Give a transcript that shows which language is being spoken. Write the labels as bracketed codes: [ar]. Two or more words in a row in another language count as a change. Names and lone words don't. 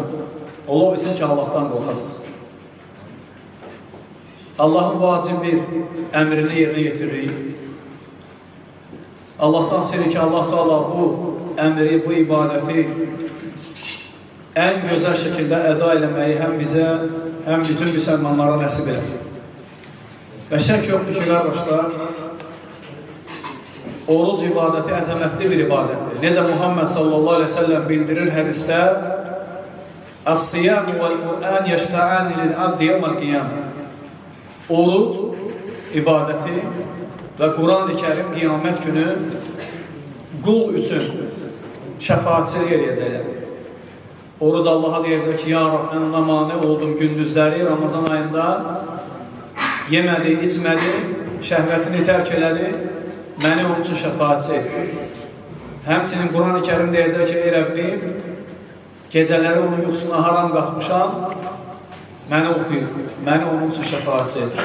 [az] Ola bilsin ki Allah'tan korkasınız. Allah'ın vacib bir emrini yerine getiririk. Allah'tan istəyir ki, Allah Teala bu emri, bu ibadeti [tr] en güzel şekilde [az] eda eləməyi hem bize hem bütün Müslümanlara nasip eləsin. Və şək yoxdur ki, qardaşlar, oruc ibadeti əzəmətli bir ibadettir. Necə Muhammed sallallahu aleyhi ve sellem bildirir hədisdə [ar] "الصيام والقرآن يشفعان للعبد يوم القيامة." [az] Oruç ibadeti ve Kur'an-ı Kerim kıyamet günü kul üçün şəfaatçilik eləyəcəklər. Oruç Allah'a deyəcək ki, ya Rab, mən ona mane oldum gündüzləri Ramazan ayında yemədi, içmədi, şəhvətini tərk elədi, məni onun üçün şəfaatçi etdi. Həmçinin Kur'an-ı Kerim deyəcək ki, ey Rəbbim, gecələri onun yuxusuna haram qatmışam, məni oxuyur, məni onun üçün şəfaatçi edir.